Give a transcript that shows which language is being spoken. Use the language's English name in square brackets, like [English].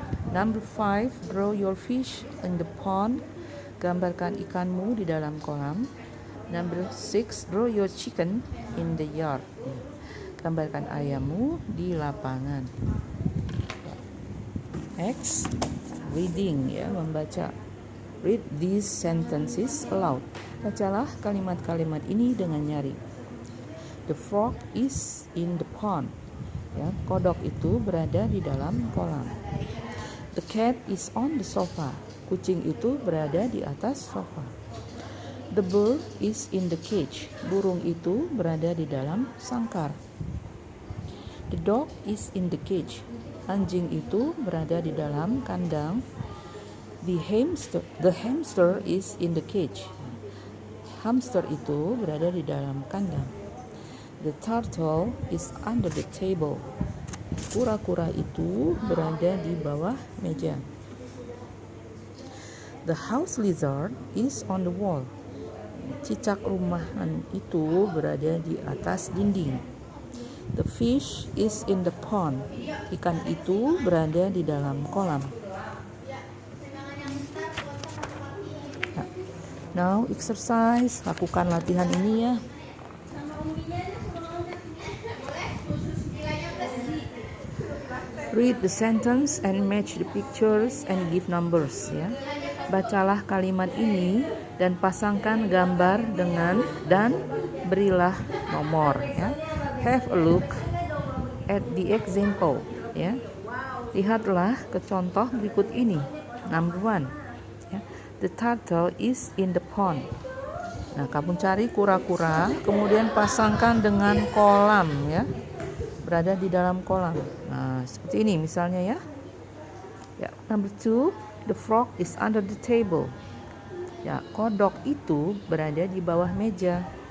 [English] Number 5, draw your fish in the pond. [Indonesian] Gambarkan ikanmu di dalam kolam. [English] Number 6, draw your chicken in the yard. [Indonesian] Gambarkan ayammu di lapangan. [English] Next, reading, ya, membaca. Read these sentences aloud. [Indonesian] Bacalah kalimat-kalimat ini dengan nyaring. [English] The frog is in the pond. [Indonesian] Ya, kodok itu berada di dalam kolam. [English] The cat is on the sofa. [Indonesian] Kucing itu berada di atas sofa. [English] The bird is in the cage. [Indonesian] Burung itu berada di dalam sangkar. [English] The dog is in the cage. [Indonesian] Anjing itu berada di dalam kandang. [English] The hamster is in the cage. [Indonesian] Hamster itu berada di dalam kandang. [English] The turtle is under the table. [Indonesian] Kura-kura itu berada di bawah meja. [English] The house lizard is on the wall. [Indonesian] Cicak rumahan itu berada di atas dinding. [English] The fish is in the pond. [Indonesian] Ikan itu berada di dalam kolam. [English] Now exercise, [Indonesian] lakukan latihan ini, ya. [English] Read the sentence and match the pictures and give numbers, ya. [Indonesian] Bacalah kalimat ini dan pasangkan gambar dengan dan berilah nomor, ya. [English] Have a look at the example, ya. [Indonesian] Lihatlah ke contoh berikut ini. [English] Number 1, ya. The turtle is in the pond. [Indonesian] Nah, kamu cari kura-kura, kemudian pasangkan dengan kolam, ya. Berada di dalam kolam. Nah, seperti ini misalnya, ya. [English] Ya, number 2, the frog is under the table. [Indonesian] Ya, kodok itu berada di bawah meja.